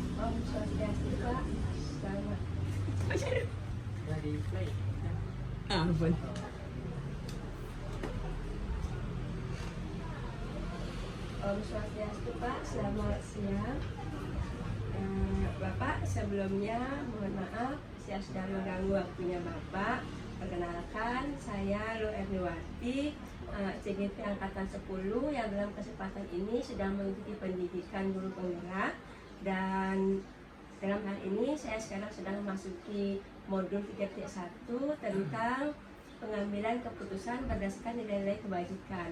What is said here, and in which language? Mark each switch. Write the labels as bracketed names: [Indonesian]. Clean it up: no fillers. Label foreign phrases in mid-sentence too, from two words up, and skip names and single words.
[Balinese] Om Swastiastu, [Indonesian] Pak. Selamat. Dari play. Ampun. [Balinese] Om Swastiastu, [Indonesian] Pak. Selamat siang. Bapak, sebelumnya mohon maaf saya sudah mengganggu waktunya Bapak. Perkenalkan, saya Lu Erniwati, CGP Angkatan 10 yang dalam kesempatan ini sedang mengikuti pendidikan guru penggerak, dan dalam hal ini saya sekarang sedang memasuki modul 3.1 tentang pengambilan keputusan berdasarkan nilai-nilai kebajikan.